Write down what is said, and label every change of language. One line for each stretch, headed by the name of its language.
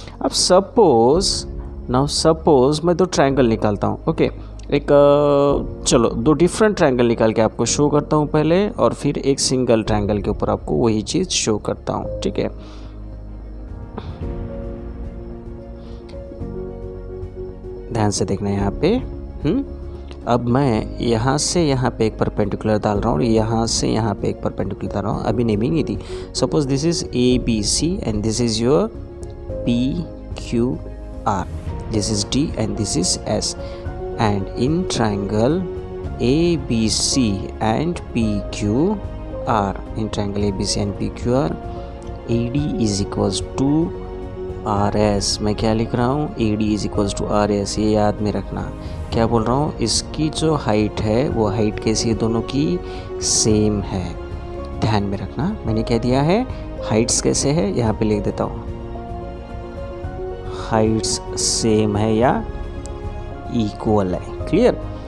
Hindi: अब सपोज मैं दो ट्रायंगल निकालता हूँ, ओके, चलो दो डिफरेंट ट्रायंगल निकाल के आपको शो करता हूँ पहले, और फिर एक सिंगल ट्रायंगल के ऊपर आपको वही चीज़ शो करता हूँ, ठीक है। ध्यान से देखना यहाँ पे। अब मैं यहाँ से यहाँ पे एक परपेंडिकुलर डाल रहा हूँ, और यहाँ से यहाँ पे एक परपेंडिकुलर डाल रहा हूँ। अभी नेमिंग नहीं थी।
English: Suppose this is ABC and this is your PQR, this is D and this is S, and in triangle ABC and PQR, in triangle ABC and PQR, AD is equals to RS।
Hindi: मैं क्या लिख रहा हूँ,
English: AD is equals to RS,
Hindi: ये याद में रखना। क्या बोल रहा हूँ, इसकी जो हाइट है वो हाइट कैसी है, दोनों की सेम है। ध्यान में रखना, मैंने क्या दिया है, हाइट्स कैसे है, यहाँ पे लिख देता हूँ, हाइट्स सेम है या इक्वल है, क्लियर।